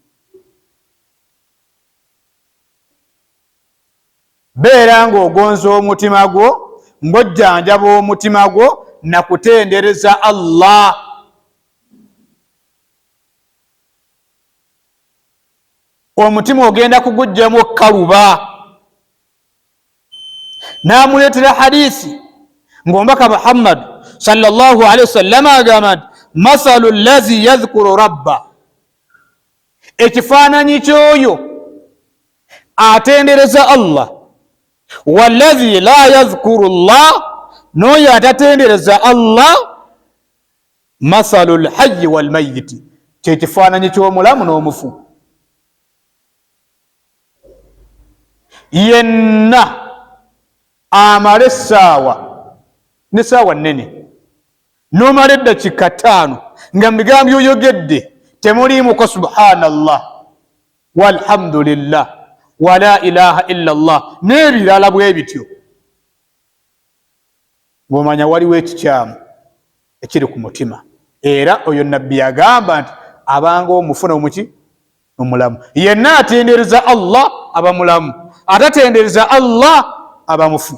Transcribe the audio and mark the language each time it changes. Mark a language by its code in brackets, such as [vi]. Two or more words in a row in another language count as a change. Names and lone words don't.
[lg] Beera ng'ogonza omutima gwo, ng'ojjanjaba omutima gwo na kutendereza Allah. Omutima ogenda kugujjamu okukaluba. N'amuleetera hadisi ng'omubaka Muhammad [ar] صلى الله عليه وسلم [lg] agamba nti [ar] مثل الذي يذكر ربه, [lg] ekifaananyi ky'oyo atendereza Allah, [ar] والذي لا يذكر الله, [lg] n'oyo atatendereza Allah, [ar] مثل الحي والميت, [lg] kyekifaananyi ky'omulamu n'omufu. Yenna amala essaawa n'essaawa nnene, n'omala eddakiika 5 nga mu bigambo byoyogedde temuliimuko [ar] سبحان الله والحمد لله ولا إله إلا الله [lg] n'ebirala bwe bityo, ng'omanya waliwo ekikyamu ekiri ku mutima. Era oyo nabbi yagamba nti abanga omufu n'omuki omulamu. Yenna atendereza Allah aba mulamu, atatendereza Allah aba mufu.